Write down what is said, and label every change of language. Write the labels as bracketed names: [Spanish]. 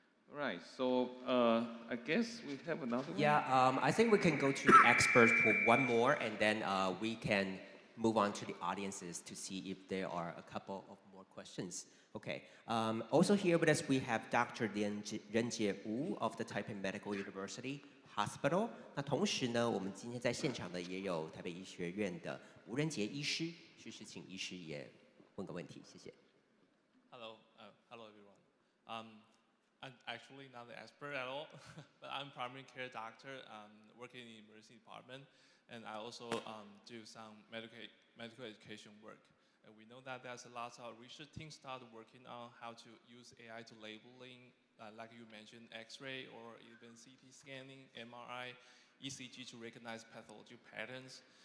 [English] All right, so I guess we have another one. Yeah, I think we can go to the experts for one more, and then we can move on to the audiences to see if there are a couple of more questions. Okay. Also here with us, we have Dr. Renjie Wu of the Taipei Medical University Hospital. [Chinese] 那同时呢，我们今天在现场的也有台北医学院的吴仁杰医师，是请医师也问个问题，谢谢。 [English] Hello, hello everyone. I'm actually not an expert at all, but I'm primary care doctor working in the emergency department, and I also do some medical education work. And we know that there's a lot of research teams started working on how to use AI to labeling, like you mentioned, X-ray or even CT scanning, MRI, ECG to recognize pathology patterns.